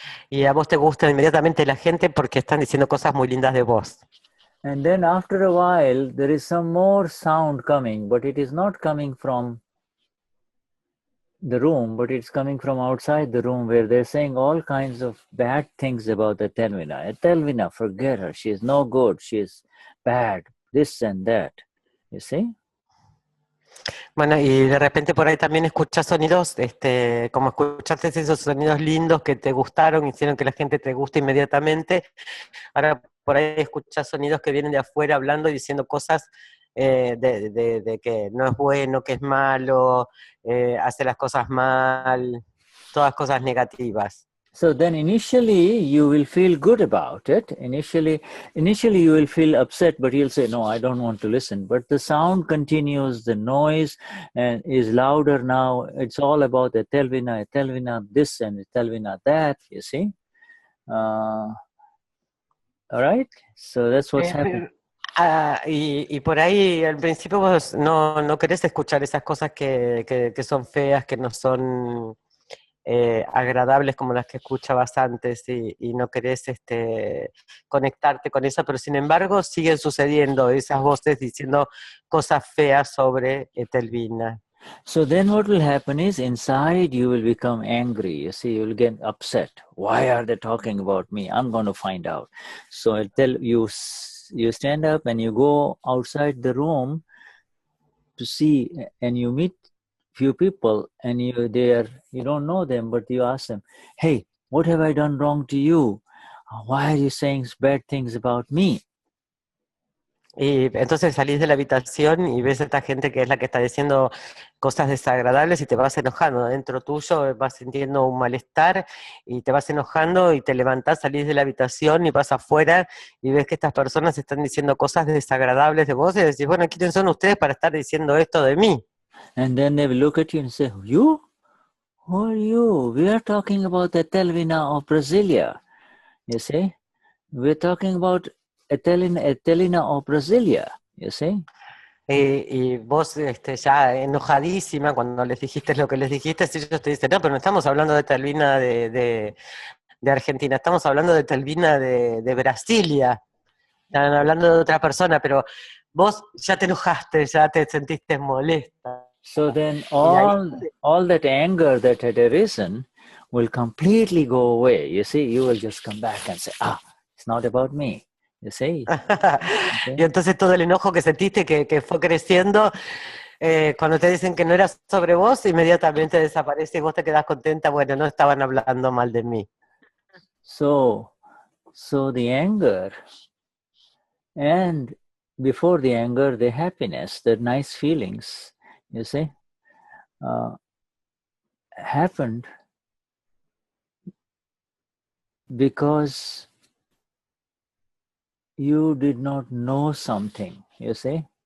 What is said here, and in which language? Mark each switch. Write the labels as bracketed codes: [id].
[es] Y a vos te gusta inmediatamente la gente porque están diciendo cosas muy lindas de vos. [en] And then after a while, there is some more sound coming, but it is not coming from the room, but it's coming from outside the room, where they're saying all kinds of bad things about Etelvina. Etelvina, forget her. She is no good. She is bad. This and that. You see? [es] Bueno, y de repente por ahí también escuchas sonidos, como escuchaste esos sonidos lindos que te gustaron, hicieron que la gente te guste inmediatamente. Ahora por ahí escuchas sonidos que vienen de afuera hablando y diciendo cosas de que no es bueno, que es malo, hace las cosas mal, todas cosas negativas. [en] So then initially you will feel good about it. Initially you will feel upset, but you'll say, no, I don't want to listen. But the sound continues, the noise and is louder now. It's all about Etelvina this and Etelvina that, you see. All right? So that's what's happening. [es] Y por ahí al principio vos no querés escuchar esas cosas que son feas, que no son agradables como las que escuchabas antes y no querés conectarte con eso, pero sin embargo siguen sucediendo esas voces diciendo cosas feas sobre Etelvina. [en] So then what will happen is inside you will become angry. You see, you will get upset. Why are they talking about me? I'm going to find out. So I'll tell you, you stand up and you go outside the room to see, and you meet few people and you don't know them, but you ask them, hey, what have I done wrong to you? Why are you saying bad things about me? [es] Y entonces salís de la habitación y ves a esta gente que es la que está diciendo cosas desagradables y te vas enojando. Dentro tuyo vas sintiendo un malestar y te vas enojando y te levantás, salís de la habitación y vas afuera y ves que estas personas están diciendo cosas desagradables de vos y decís, bueno, ¿quiénes son ustedes para estar diciendo esto de mí? [en] And then they will look at you and say, you? Who are you? We are talking about the Etelvina of Brasilia. You see? We're talking about Etelvina of Brasilia. You see? [es] Y vos ya enojadísima cuando les dijiste lo que les dijiste, ellos te dicen, no, pero no estamos hablando de Etelvina de Argentina, estamos hablando de Etelvina de Brasilia. Están hablando de otra persona, pero vos ya te enojaste, ya te sentiste molesta. [en] So then all that anger that had arisen will completely go away. You see, you will just come back and say, it's not about me. You see? Okay. [es] Y entonces todo el enojo que sentiste que fue creciendo, cuando te dicen que no era sobre vos, inmediatamente desaparece y vos te quedás contenta, bueno, no estaban hablando mal de mí. [en] So the anger, and before the anger, the happiness, the nice feelings, you see, happened because you did not know something, you see.